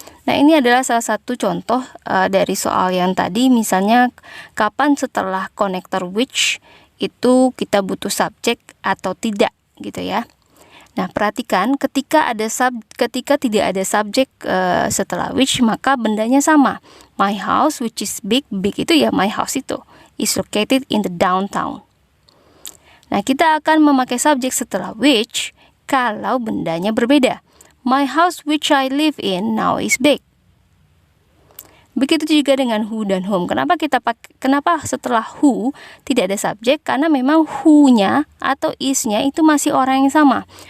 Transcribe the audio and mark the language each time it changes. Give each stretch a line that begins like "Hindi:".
Indonesian: Nah, ini adalah salah satu contoh dari soal yang tadi. Misalnya kapan setelah konektor which itu kita butuh subjek atau tidak gitu ya. Nah, perhatikan ketika tidak ada subjek setelah which, maka bendanya sama.
English: My house which is big, big
Indonesian: itu ya
English: my house itu is located in the downtown.
Indonesian: Nah, kita akan memakai subjek setelah which kalau bendanya berbeda.
English: My house which I live in now is big.
Indonesian: Begitu juga dengan who dan whom. Kenapa setelah who tidak ada subjek? Karena memang who-nya atau is-nya itu masih orang yang sama.